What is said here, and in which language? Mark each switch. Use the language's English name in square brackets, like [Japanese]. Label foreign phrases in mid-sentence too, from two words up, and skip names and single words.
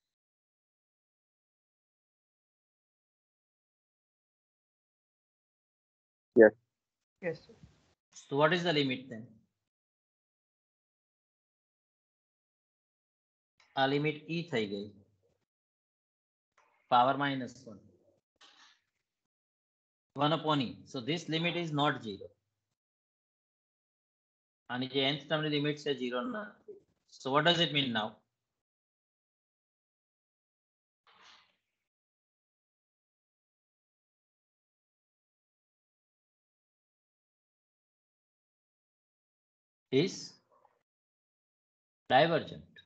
[English] Yes. Yes, sir. So what is the limit then? [Gujarati] આ લિમિટ e થઈ ગઈ [English] power minus 1 1 upon e. So this limit is not 0. [Gujarati] અને જે [English] nth term [Gujarati] ની લિમિટ છે 0 નથી. [English] So what does it mean now? Is divergent.